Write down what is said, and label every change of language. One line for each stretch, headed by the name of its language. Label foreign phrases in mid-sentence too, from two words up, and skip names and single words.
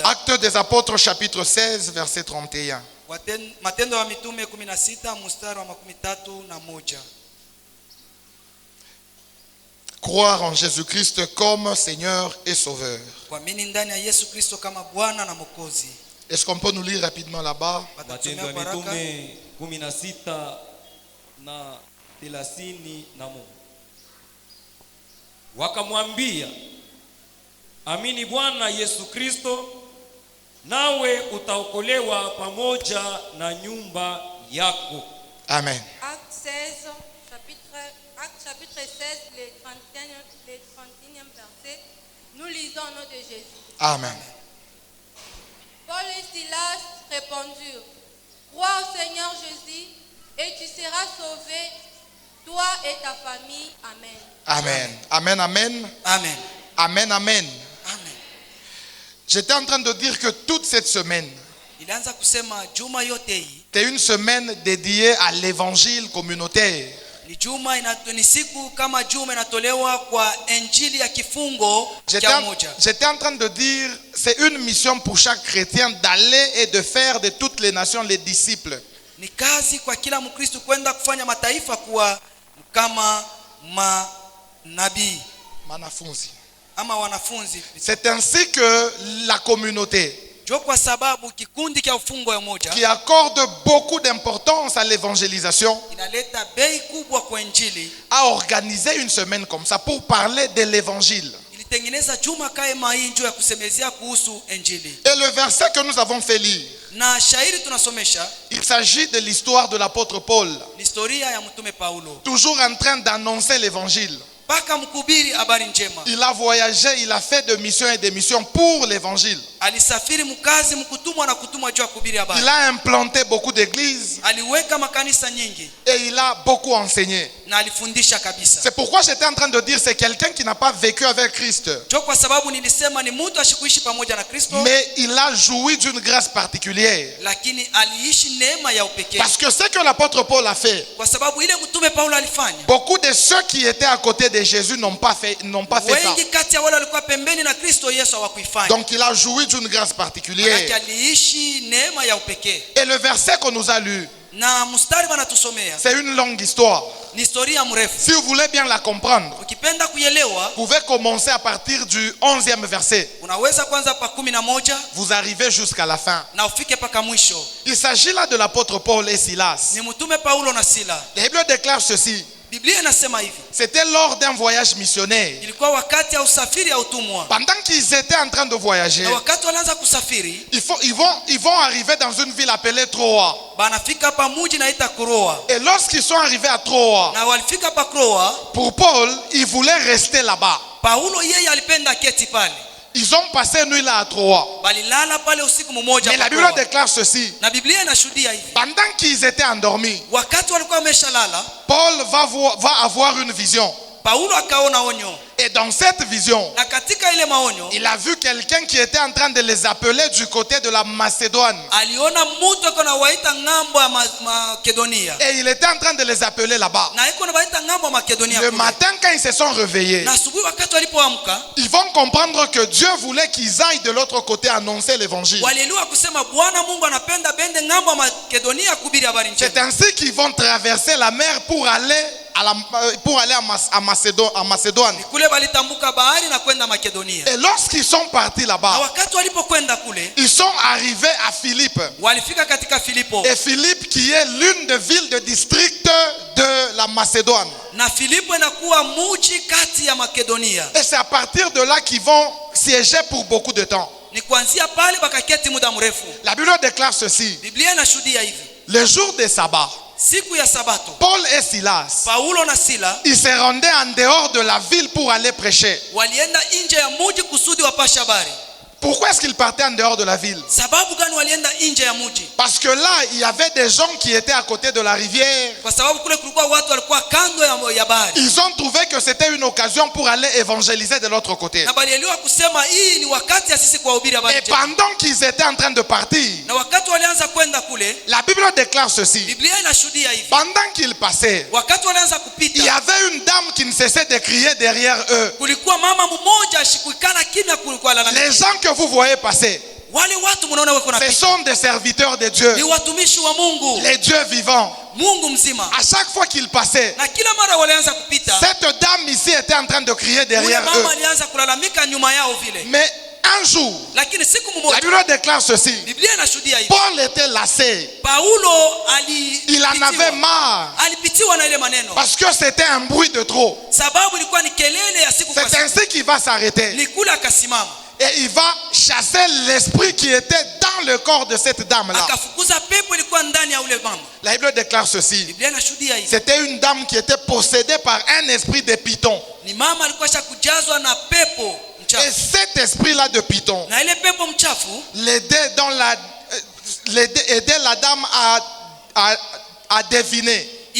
French: Actes des Apôtres chapitre 16 verset 31.
Swahili: Matendo ya Mitume 16 mstari wa 31.
French: Croire en Jésus-Christ comme Seigneur et Sauveur.
Swahili: Kuamini ndani ya Yesu Kristo kama Bwana na Mwokozi.
French: Est-ce qu'on peut nous lire rapidement là-bas?
Swahili: Matendo ya Mitume 16 na 31. Wakamwambia, amini Bwana Yesu Kristo, nawe utaokolewa pamoja na nyumba yako. Amen.
French: Acte chapitre 16, le 31e verset. Nous lisons au nom de Jésus. Amen. Paul et Silas répondirent, crois au Seigneur Jésus et tu seras sauvé, toi et ta famille. Amen. Amen. Amen. Amen. Amen. Amen. Amen. Amen. J'étais en train de dire que toute cette semaine,
Swahili: Ilianza kusema juma yote hii
French: c'est une semaine dédiée à l'évangile communautaire.
Swahili: ni juma ni siku kama juma inatolewa kwa injili ya kifungo cha moja.
French: J'étais en train de dire, c'est une mission pour chaque chrétien d'aller et de faire de toutes les nations les disciples.
Swahili: Ni kazi kwa kila Mkristo kwenda kufanya mataifa kuwa kama manabii Manafunzi. ama wanafunzi.
French: C'est ainsi que la communauté,
Swahili: Jo kwa sababu kikundi cha ufungo ya moja
French: qui accorde beaucoup d'importance à l'évangélisation,
Swahili: inaleta bei kubwa kwa injili,
French: a organisé une semaine comme ça pour parler de l'évangile.
Swahili: ilitengeneza juma kaema hii njoo ya kusemezea kuhusu injili.
French: Et le verset que nous avons fait lire,
Swahili: Na shairi tunasomesha
French: il s'agit de l'histoire de l'apôtre Paul,
Swahili: historia ya mtume Paulo.
French: toujours en train d'annoncer l'évangile.
Swahili: Paka mkubiri habari njema.
French: Il a voyagé, il a fait de missions et des missions pour l'évangile.
Swahili: alisafiri mkazi mkutumwa na kutumwa juu ya kuhubiri habari.
French: Il a implanté beaucoup d'églises.
Swahili: Aliweka makanisa nyingi.
French: Et il a beaucoup enseigné.
Swahili: Na alifundisha kabisa.
French: C'est pourquoi j'étais en train de dire c'est quelqu'un qui n'a pas vécu avec Christ.
Swahili: Jo kwa sababu nilisema ni mtu ashikuishi pamoja na Kristo.
French: Mais il a joui d'une grâce particulière.
Swahili: Lakini aliishi neema ya upekee.
French: Parce que ce que l'apôtre Paul a fait.
Swahili: Kwa sababu ile mtume Paulo alifanya.
French: Beaucoup de ceux qui étaient à côté de Jésus n'ont pas fait ça.
Swahili: Wengi kati ya wale walikuwa pembeni na Kristo Yesu hawakuifanya.
French: Donc il a joui d'une grâce particulière.
Swahili: Aliishi neema ya upekee.
French: Et le verset qu'on nous a lu,
Swahili: na mstari wanatusomea,
French: c'est une longue histoire.
Swahili: Ni historia mrefu.
French: Si vous voulez bien la comprendre,
Swahili: ukipenda kuielewa,
French: vous pouvez commencer à partir du 11e verset.
Swahili: Unaweza kwanza pa 11.
French: Vous arrivez jusqu'à la fin.
Swahili: Na ufike paka mwisho.
French: Il s'agit là de l'apôtre Paul et Silas.
Swahili: Ni mtume Paulo na Sila.
French: La Bible déclare ceci.
Swahili: Biblia inasema hivi.
French: C'était lors d'un voyage missionnaire.
Swahili: Ilikuwa wakati ya usafiri ya utumwa.
French: Pendant qu'ils étaient en train de voyager,
Swahili: na wakati walianza kusafiri,
French: ils vont arriver dans une ville appelée Troa.
Swahili: Banafika pa mji naita Troa.
French: Et lorsqu'ils sont arrivés à Troa,
Swahili: na walifika pa Troa,
French: pour Paul, il voulait rester là-bas.
Swahili: Paulo yeye alipenda keti pale.
French: Ils ont passé nuit là à Troa.
Swahili: Balilala pale usiku mmoja.
French: Mais la Bible déclare ceci.
Swahili: Na Biblia inashuhudia hivi.
French: Pendant qu'ils étaient endormis,
Swahili: wakati walikuwa wameshalala,
French: Paul va avoir une vision.
Swahili: Paulo akaona onyo.
French: Et dans cette vision,
Swahili: na katika ile maonyo,
French: il a vu quelqu'un qui était en train de les appeler du côté de la Macédoine.
Swahili: Aliona mtu akona waita ngambo ya Makedonia.
French: Et il était en train de les appeler là-bas.
Swahili: Na iko na waita ngambo ya Makedonia.
French: Le matin quand ils se sont réveillés,
Swahili: na asubuhi wakati walipoamka,
French: ils vont comprendre que Dieu voulait qu'ils aillent de l'autre côté annoncer l'évangile.
Swahili: Walielewa kusema Bwana Mungu anapenda bende ngambo ya Makedonia kuhubiri habari njema.
French: C'est ainsi qu'ils vont traverser la mer pour aller à Macédoine. Et lorsqu'ils sont partis là-bas, ils sont arrivés à Philippe. Et Philippe qui est l'une des villes de district de la Macédoine. Et c'est à partir de là qu'ils vont siéger pour beaucoup de temps. La Bible déclare ceci. Le jour des sabbats,
Swahili: siku ya sabato,
French: Paul et Silas,
Swahili: Paulo na Sila,
French: ils se rendaient en dehors de la ville pour aller prêcher.
Swahili: Walienda nje ya mji kusudi wapashe habari.
French: Pourquoi est-ce qu'ils partaient en dehors de la ville?
Swahili: Sababu gani walienda nje ya mji?
French: Parce que là, il y avait des gens qui étaient à côté de la rivière.
Swahili: Kwa sababu kule kulikuwa watu walikuwa kando ya bahari.
French: Ils ont trouvé que c'était une occasion pour aller évangéliser de l'autre côté.
Swahili: Na balielewa kusema hii ni wakati ya sisi kuwahubiri habari.
French: Et pendant qu'ils étaient en train de partir,
Swahili: na wakati walianza kwenda kule,
French: la Bible déclare ceci.
Swahili: Biblia inashuhudia hivi.
French: Pendant qu'ils passaient,
Swahili: wakati walianza kupita,
French: il y avait une dame qui ne cessait de crier derrière eux.
Swahili: Kulikuwa mama mmoja ashikuikana kimya, kulikuwa lalamika.
French: Les gens que vous voyez passer,
Swahili: wale watu mnaona wako na
French: ce sont des serviteurs de Dieu.
Swahili: Ni watumishi wa Mungu.
French: Les dieux vivants.
Swahili: Mungu mzima.
French: À chaque fois qu'ils passaient,
Swahili: na kila mara walianza kupita,
French: cette dame ici était en train de crier derrière eux.
Swahili: Mama alianza kulalamika nyuma yao vile.
French: Mais un jour,
Swahili: lakini siku mmoja,
French: la Bible déclare ceci.
Swahili: Biblia inashuhudia hivi.
French: Paul était lassé.
Swahili: Paulo
French: il en avait marre.
Swahili: Alipitiwa na ile maneno.
French: Parce que c'était un bruit de trop.
Swahili: Sababu ilikuwa ni kelele ya siku.
French: C'est ainsi qu'il va s'arrêter.
Swahili: Ni kula akasimama.
French: Et il va chasser l'esprit qui était dans le corps de cette dame-là. La Bible déclare ceci. C'était une dame qui était possédée par un esprit de python. Et cet esprit-là de python l'aidait la dame à deviner.